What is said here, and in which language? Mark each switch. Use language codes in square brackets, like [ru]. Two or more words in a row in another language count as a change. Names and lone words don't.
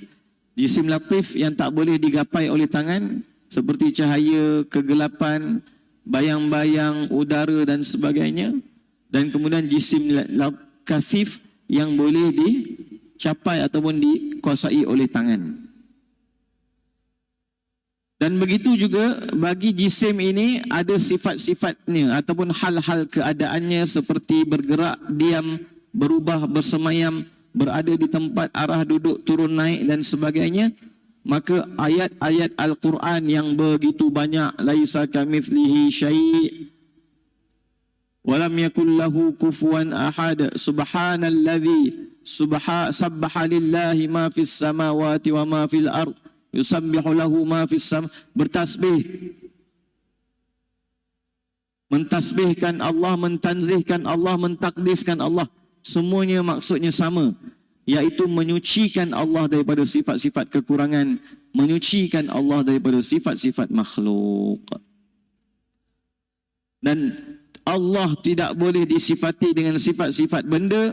[ms] Jisim latif yang tak boleh digapai oleh tangan, seperti cahaya, kegelapan, bayang-bayang, udara dan sebagainya. Dan kemudian jisim kasif yang boleh dicapai ataupun dikuasai oleh tangan. Dan begitu juga bagi jisim ini ada sifat-sifatnya ataupun hal-hal keadaannya seperti bergerak, diam, berubah, bersemayam, berada di tempat, arah duduk, turun naik dan sebagainya. Maka ayat-ayat Al-Quran yang begitu banyak, [ar] ليس كمثله شيء ولم يكن له كفوا أحد، سبحان الذي سبح لله ما في السماوات وما في الأرض، يسبح له ما في السم, [ms] bertasbih, mentasbihkan Allah, mentanzihkan Allah, mentakdiskan Allah. Semuanya maksudnya sama, iaitu menyucikan Allah daripada sifat-sifat kekurangan, menyucikan Allah daripada sifat-sifat makhluk. Dan Allah tidak boleh disifati dengan sifat-sifat benda.